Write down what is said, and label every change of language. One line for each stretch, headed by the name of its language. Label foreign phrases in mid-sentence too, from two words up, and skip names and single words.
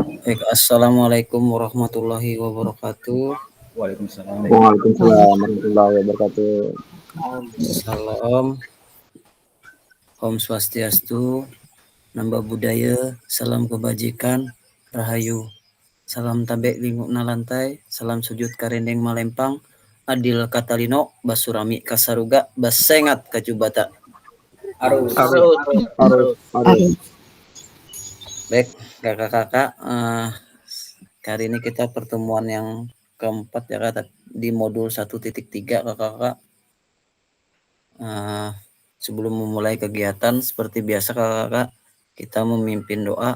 Arabic: Baik, السلام عليكم ورحمة الله وبركاته. Waalaikumsalam. وعليكم السلام ورحمة الله وبركاته.
Indonesian: Salam,
Balinese: Om Swastiastu,
Indonesian: Namba Budaya, Salam Kebajikan, Rahayu.
Kendayan: Salam tabe linguk na lantai, salam sujud karendeng malempang, adil katalino, basurami kasaruga, basengat kacubata. Arus. Arus.
Indonesian: Baik, kakak-kakak, kali ini kita pertemuan yang keempat ya kak, di modul 1.3 kakak-kakak. Sebelum memulai kegiatan seperti biasa kakak-kakak, kita memimpin doa.